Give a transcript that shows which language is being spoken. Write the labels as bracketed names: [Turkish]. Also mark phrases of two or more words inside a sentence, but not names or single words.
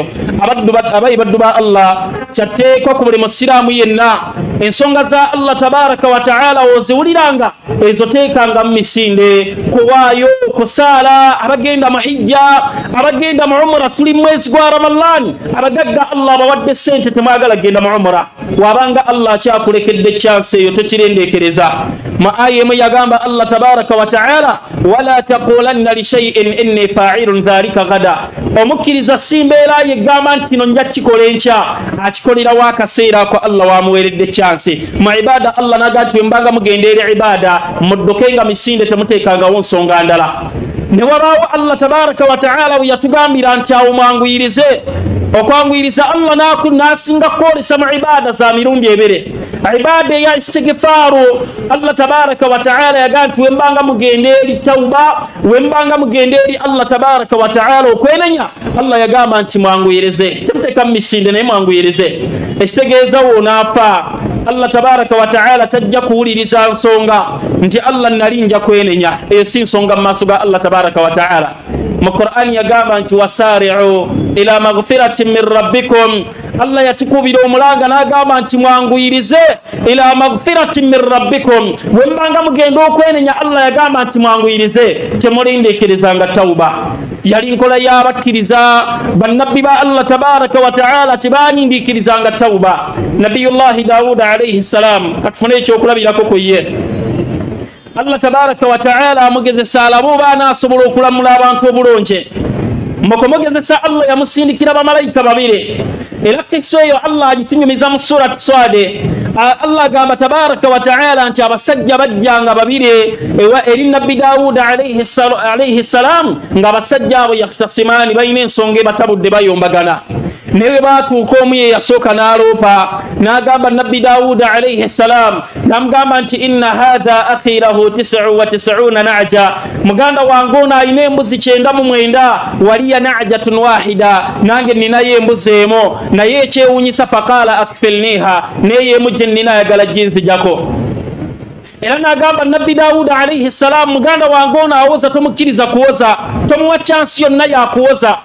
[Ganda] Abayi baddu ba Allah, kyatteekwa ku buli musiraamu yenna ensonga za [Arabic] الله تبارك وتعالى [Ganda] oziwuliranga ezo teekanga mu misinde, kuwaayo, kusaala, abagenda mu hijja, abagenda mu umra. Tuli mwezi gwa Ramadhan, abagagga Allah abawadde ssente temwagala genda mu umra. Wabanga Allah akyakulekedde chance eyo tokirendeekereza. Mu aya emu yagamba [Arabic] الله تبارك وتعالى, ولا تقولن لشيء إني فاعل ذلك غدا. [Ganda] Omukkiriza simbeera yegamba nti kino nja kikola enkya, akikolerawo akaseera ako Allah wamuweeredde chance. Mu ibada Allah naga nti mbanga mugenda eri ibada muddokenga misinde temuteekangawo nsonga ndala. Ne wabaawo [Arabic] الله تبارك وتعالى [Ganda] yatugambira nti awo mwanguyirize. Okwanguyiriza Allah n'asinga kwolesa mu ibada za mirundi ebere. Ibada ya istighfaru [Arabic] الله تبارك وتعالى [Ganda] yaga nti wembanga mugenda eri tauba, wembanga mugenda eri [Arabic] الله تبارك وتعالى [Ganda] okwenenya, Allah yagamba nti mwanguyirize. Temuteeka mu misinde naye mwanguyirize. Ekitegeeza wonaafa [Arabic] الله تبارك وتعالى [Ganda] tajja kuwuliriza nsonga nti Allah nali nja kwenenya. Eyo si nsonga mu maaso ga [Arabic] الله تبارك وتعالى. [Ganda] Mu Qur'an yagamba nti [Arabic] وسارعوا إلى مغفرة من ربكم. [Ganda] Allah yatukubira omulanga n'agamba nti mwanguyirize [Arabic] إلى مغفرة من ربكم. [Ganda] Wembanga mugenda okwenenya Allah yagamba nti mwanguyirize, temulindiikirizanga tauba. Yali nkola y'abakkiriza bannabbi ba [Arabic] الله تبارك وتعالى [Ganda] tebanindiikirizanga tauba. [Arabic] نبي الله داود عليه السلام [Ganda] katufune ekyokulabirako ku ye. [Arabic] الله تبارك وتعالى [Ganda] amugezesa alabo baana asobola okulamula abantu obulungi. Mukumugezesa Allah yamusindikira bamalayika babiri. Era kisa eyo Allah agitunyumiza mu surati Swade. Allah agamba [Arabic] تبارك وتعالى [Ganda] nti abasajja bajjanga babiri eri nabbi Dawuda [Arabic] عليه السلام [Ganda] nga abasajja abo yakhtasimani balina ensonga batabudde bayombagana. Newe batuuka omu ye yasooka n'aloopa n'agamba nabbi Dawuda [Arabic] عليه السلام, [Ganda] n'amugamba nti [Arabic] إن هذا أخي له 99 نعجة. [Ganda] Muganda wange ono alina embuzi 99, [Arabic] ولي نعجة واحدة, [Ganda] nange ninayo embuzi emu, naye ekyewuunyisa [Arabic] فقال أكفلنيها, [Ganda] naye emu gye nina ayagala ginzijako. Era n'agamba nabbi Dawuda [Arabic] عليه السلام, [Ganda] muganda wange ono awoza tomukkiriza kuwoza, tomuwa chansi yonna yakuwoza.